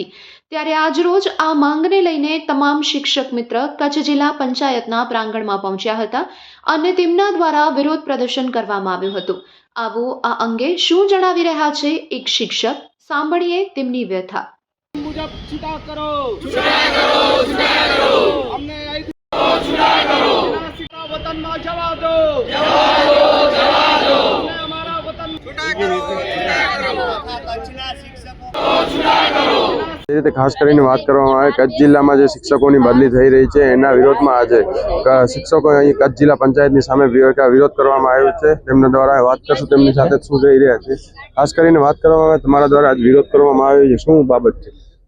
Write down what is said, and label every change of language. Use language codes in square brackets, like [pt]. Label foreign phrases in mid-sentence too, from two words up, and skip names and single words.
[gu] ત્યારે આજરોજ આ માંગને લઈને તમામ શિક્ષક મિત્ર કચ્છ જિલ્લા પંચાયતના પ્રાંગણમાં પહોંચ્યા હતા અને તેમના દ્વારા વિરોધ પ્રદર્શન કરવામાં આવ્યું હતું। આવો આ અંગે શું જણાવી રહ્યા છે એક શિક્ષક, સાંભળીએ તેમની વ્યથા। [hi] मुजब छुटा करो, छुटा करो, छुटा करो, हमने छुटा करो, वतन में जवा दो, जवा दो, जवा दो, हमने हमारा वतन छुटा करो, छुटा करो, [gu] કચ્છના શિક્ષકો [hi] छुटा करो। [gu] એ રીતે ખાસ કરીને વાત કરવામાં આવે કચ્છ જિલ્લામાં જે શિક્ષકોની બદલી થઈ રહી છે એના વિરોધમાં આજે શિક્ષકો અહીં કચ્છ જિલ્લા પંચાયતની સામે વિરોધ કરવામાં આવ્યો છે। તેમના દ્વારા વાત કરશું તેમની સાથે શું થઈ રહ્યા છે। ખાસ કરીને વાત કરવામાં આવે તમારા દ્વારા આજ વિરોધ કરવામાં આવ્યો છે, શું બાબત છે?